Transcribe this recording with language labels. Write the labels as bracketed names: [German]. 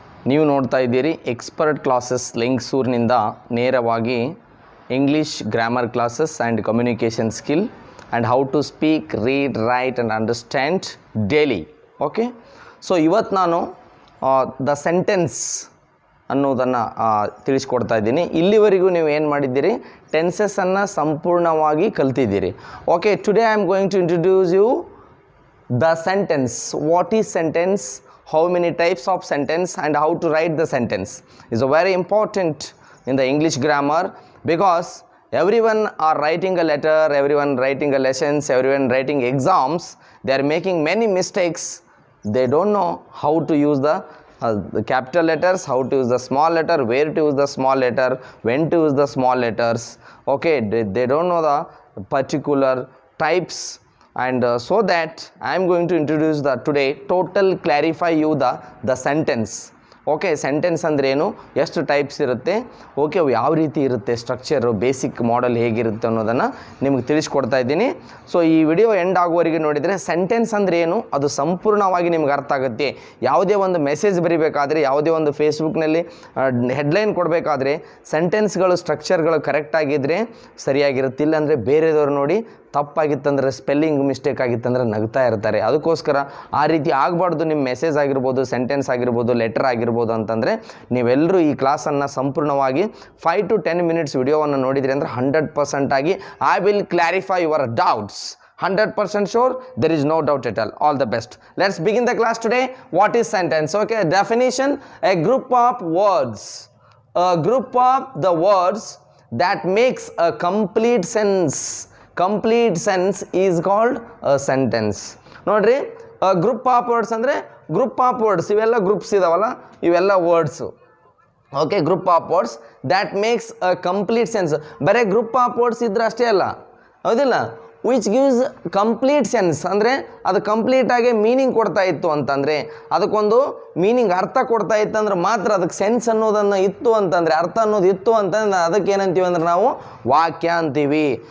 [Kannada] ನೀವು ನೋಡ್ತಾ ಇದ್ದೀರಿ [English] expert classes [Kannada] ಲಿಂಗಸೂರಿನಿಂದ ನೇರವಾಗಿ [English] English grammar classes and communication skill and how to speak, read, write and understand daily. [Kannada] Okay, so ಇವತ್ತು ನಾನು the sentence ಅನ್ನೋದನ್ನು ತಿಳಿಸ್ಕೊಡ್ತಾ ಇದ್ದೀನಿ. ಇಲ್ಲಿವರೆಗೂ ನೀವು ಏನು ಮಾಡಿದ್ದೀರಿ, ಟೆನ್ಸಸ್ಸನ್ನು ಸಂಪೂರ್ಣವಾಗಿ ಕಲ್ತಿದ್ದೀರಿ. [English] Okay, today I am going to introduce you the sentence. What is sentence, how many types of sentence, and how to write the sentence is a very important in the English grammar, because everyone are writing a letter, everyone writing a lessons, everyone writing exams. They are making many mistakes. They don't know how to use the capital letters, how to use the small letter, where to use the small letter, when to use the small letters. Okay, they don't know the particular types. And so that I am going to introduce the today total clarify you the sentence. [Kannada] Okay, sentence ಅಂದರೆ ಏನು, ಎಷ್ಟು types ಇರುತ್ತೆ, okay ಅವು ಯಾವ ರೀತಿ ಇರುತ್ತೆ, structure, basic model ಹೇಗಿರುತ್ತೆ ಅನ್ನೋದನ್ನು ನಿಮಗೆ ತಿಳಿಸ್ಕೊಡ್ತಾ ಇದ್ದೀನಿ. ಸೊ ಈ ವಿಡಿಯೋ ಎಂಡ್ ಆಗುವವರೆಗೆ ನೋಡಿದರೆ ಸೆಂಟೆನ್ಸ್ ಅಂದರೆ ಏನು ಅದು ಸಂಪೂರ್ಣವಾಗಿ ನಿಮ್ಗೆ ಅರ್ಥ ಆಗುತ್ತೆ. ಯಾವುದೇ ಒಂದು ಮೆಸೇಜ್ ಬರೀಬೇಕಾದ್ರೆ, ಯಾವುದೇ ಒಂದು ಫೇಸ್ಬುಕ್ನಲ್ಲಿ ಹೆಡ್ಲೈನ್ ಕೊಡಬೇಕಾದ್ರೆ ಸೆಂಟೆನ್ಸ್ಗಳು, ಸ್ಟ್ರಕ್ಚರ್ಗಳು ಕರೆಕ್ಟಾಗಿದ್ದರೆ ಸರಿಯಾಗಿರುತ್ತೆ. ಇಲ್ಲಾಂದರೆ ಬೇರೆದವ್ರು ನೋಡಿ ತಪ್ಪಾಗಿತ್ತಂದರೆ, ಸ್ಪೆಲ್ಲಿಂಗ್ ಮಿಸ್ಟೇಕ್ ಆಗಿತ್ತಂದರೆ ನಗ್ತಾ ಇರ್ತಾರೆ. ಅದಕ್ಕೋಸ್ಕರ ಆ ರೀತಿ ಆಗಬಾರ್ದು. ನಿಮ್ಮ ಮೆಸೇಜ್ ಆಗಿರ್ಬೋದು, ಸೆಂಟೆನ್ಸ್ ಆಗಿರ್ಬೋದು, ಲೆಟರ್ ಆಗಿರ್ಬೋದು ಅಂತಂದರೆ ನೀವೆಲ್ಲರೂ ಈ ಕ್ಲಾಸನ್ನು ಸಂಪೂರ್ಣವಾಗಿ [English] 5 to 10 minutes [Kannada] ವಿಡಿಯೋವನ್ನು ನೋಡಿದ್ರಿ ಅಂದರೆ 100% ಆಗಿ [English] I will clarify your doubts. 100% sure, there is no doubt at all. All the best. Let's begin the class today. What is sentence? Okay, definition: a group of words. A group of the words that makes a complete sense. Complete sense is called a sentence. [Kannada] ನೋಡ್ರಿ, group of words ಅಂದರೆ group of words, ಇವೆಲ್ಲ groups ಇದಾವಲ್ಲ, ಇವೆಲ್ಲ words. Okay, [English] Group of words that makes a complete sense. [Kannada] ಬರೀ group of words ಇದ್ರೆ ಅಷ್ಟೇ ಅಲ್ಲ, ಹೌದಿಲ್ಲ, [English] which gives complete sense [Kannada] ಅಂದರೆ ಅದು ಕಂಪ್ಲೀಟಾಗಿ ಮೀನಿಂಗ್ ಕೊಡ್ತಾ ಇತ್ತು ಅಂತಂದರೆ, ಅದಕ್ಕೊಂದು ಮೀನಿಂಗ್ ಅರ್ಥ ಕೊಡ್ತಾ ಇತ್ತು ಅಂದ್ರೆ ಮಾತ್ರ ಅದಕ್ಕೆ ಸೆನ್ಸ್ ಅನ್ನೋದನ್ನು ಇತ್ತು ಅಂತಂದರೆ, ಅರ್ಥ ಅನ್ನೋದು ಇತ್ತು ಅಂತಂದ್ರೆ ಅದಕ್ಕೆ ಏನಂತೀವಿ ಅಂದ್ರೆ ನಾವು ವಾಕ್ಯ ಅಂತೀವಿ.